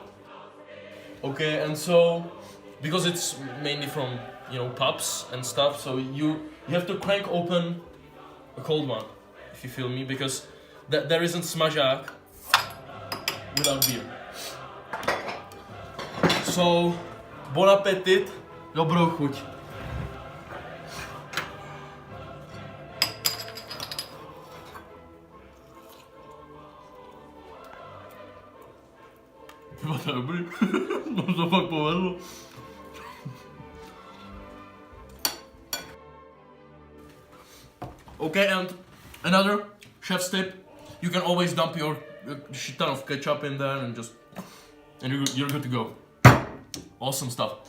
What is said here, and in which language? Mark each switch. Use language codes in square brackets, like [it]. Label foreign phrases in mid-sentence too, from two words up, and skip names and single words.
[en] Okay, and so because it's mainly from, you know, pubs and stuff, so you have to crank open a cold one, if you feel me, because there isn't SMAŽÁK without beer. So, [fr] bon appetit, [cs] dobrou chuť. To je dobrý, to fakt povedlo. [en] Okay, and another chef's tip: you can always dump your shit ton of ketchup in there and you're good to go. Awesome stuff.